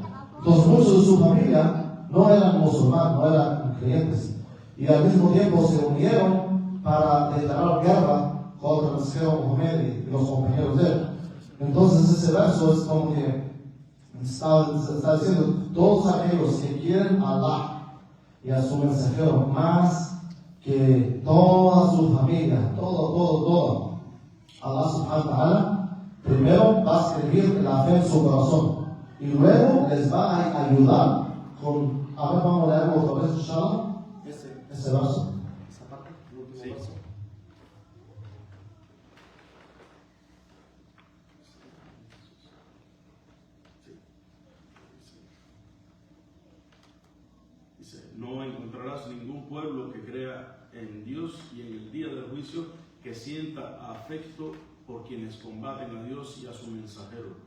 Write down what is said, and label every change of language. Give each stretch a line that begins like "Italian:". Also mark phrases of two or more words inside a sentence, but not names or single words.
Spanish: Entonces muchos de su familia no eran musulmanes, no eran creyentes, y al mismo tiempo se unieron para declarar guerra contra el mensajero Muhammad y los compañeros de él. Entonces ese verso es como que está diciendo todos aquellos que quieren a Allah y a su mensajero más que toda su familia, todo. Allah
Arabic: سبحانه وتعالى
Spanish: primero va a escribir la fe en su corazón y luego les va a ayudar con, a ver, vamos a leerlo otra vez, inshallah, ese verso. Esa parte, el último Sí. verso. Dice, no encontrarás ningún pueblo que crea en Dios y en el día del juicio que sienta afecto por quienes combaten a Dios y a su mensajero.